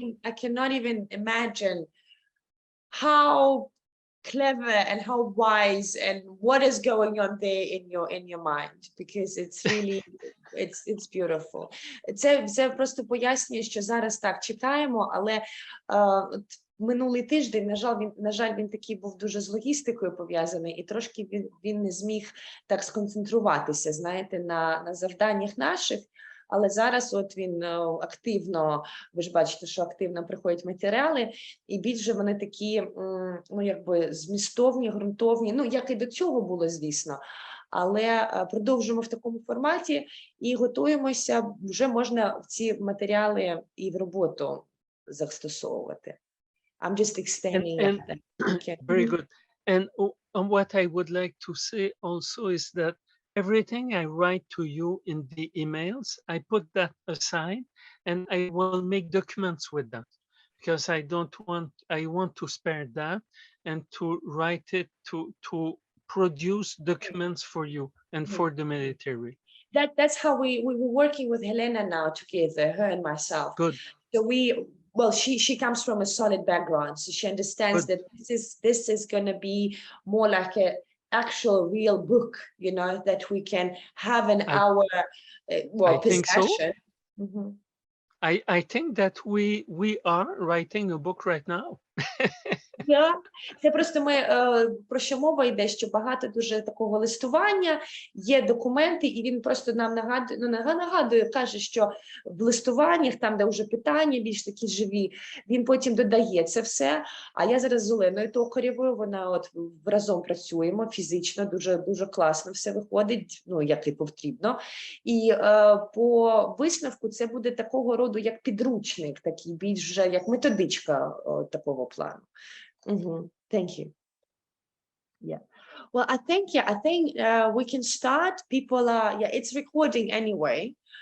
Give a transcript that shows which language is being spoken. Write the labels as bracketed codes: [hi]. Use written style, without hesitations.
[en] I cannot even imagine how clever and how wise and what is going on there in your mind, because it's really it's beautiful. [uk] Це просто пояснює, що зараз так читаємо, але минулий тиждень, на жаль, він такий був дуже з логістикою пов'язаний, і трошки він не зміг так сконцентруватися, знаєте, на завданнях наших. Але зараз от він активно, ви ж бачите, що активно приходять матеріали, і більше вони такі, ну, якби змістовні, ґрунтовні, ну, як і до цього було, звісно. Але продовжуємо в такому форматі і готуємося, вже можна ці матеріали і в роботу застосовувати. [en] I'm just extending. Okay. Very good. And what I would like to say also is that everything I write to you in the emails, I put that aside and I will make documents with that, because I want to spare that and to write it to produce documents for you and for the military. That's how we were working with Helena now together, her and myself. Good. So she comes from a solid background, so she understands that this is going to be more like a actual real book, you know, that we can have an hour discussion. So. I think that we are writing a book right now. [uk] Це просто ми, про що мова йде, що багато дуже такого листування, є документи, і він просто нам нагадує, каже, що в листуваннях, там, де вже питання більш такі живі, він потім додає це все. А я зараз з Оленою Токарєвою, вона от разом працюємо фізично, дуже класно все виходить, ну, як і потрібно. І по висновку це буде такого роду, як підручник, такий більш вже як методичка такого плану. [en] Thank you. Yeah. Well, I think we can start. People are, it's recording anyway.